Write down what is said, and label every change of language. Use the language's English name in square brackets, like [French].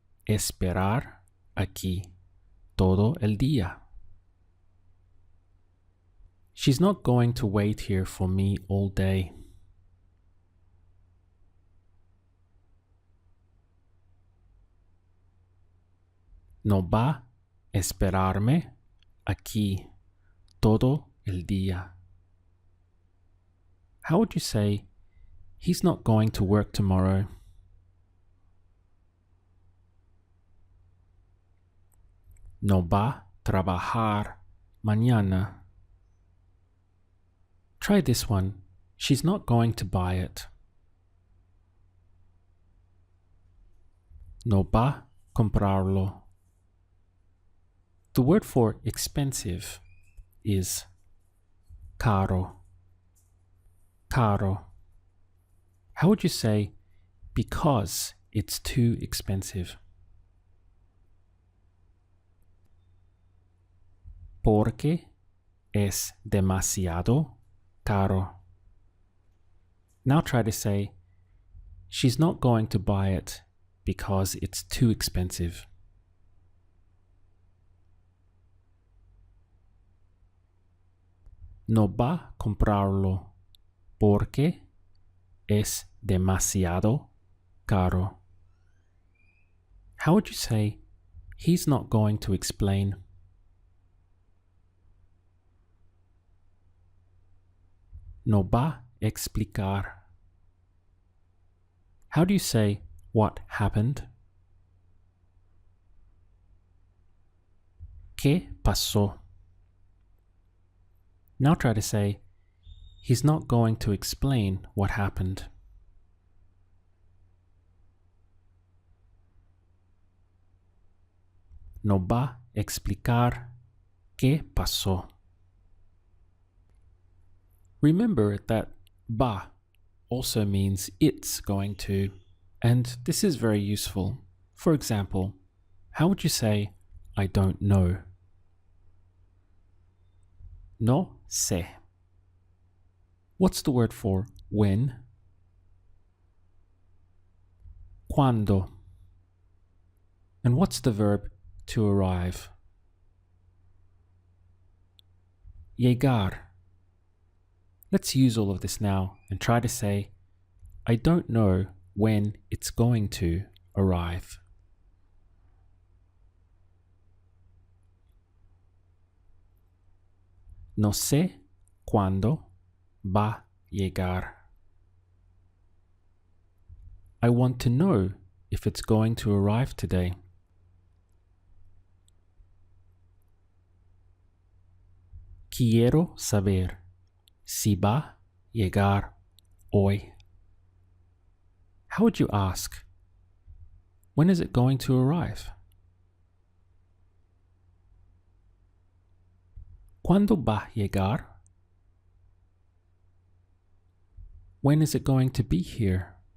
[Spanish] esperar aquí todo el día. [English] She's not going to wait here for me all day. [Spanish] No va a esperarme aquí todo el día. [English] How would you say, he's not going to work tomorrow? [Spanish] No va a trabajar mañana. [English] Try this one. She's not going to buy it. [Spanish] No va a comprarlo. [English] The word for expensive is caro. Caro. How would you say because it's too expensive? [Spanish] Porque es demasiado caro. [English] Now try to say, she's not going to buy it because it's too expensive. [Spanish] No va a comprarlo porque es demasiado caro. [English] How would you say, he's not going to explain? [Spanish] No va a explicar. [English] How do you say what happened? [Spanish] ¿Qué pasó? [English] Now try to say, he's not going to explain what happened. [Spanish] No va a explicar qué pasó. [English] Remember that va also means it's going to, and this is very useful. For example, how would you say, I don't know? [Spanish] No sé. [English] What's the word for when? Cuando. And what's the verb to arrive? Llegar. Let's use all of this now and try to say, I don't know when it's going to arrive. [Spanish] No sé cuándo va a llegar. [English] I want to know if it's going to arrive today. [Spanish] Quiero saber si va a llegar hoy. [English] How would you ask? When is it going to arrive? [Spanish] ¿Cuándo va a llegar? [English] When is it going to be here?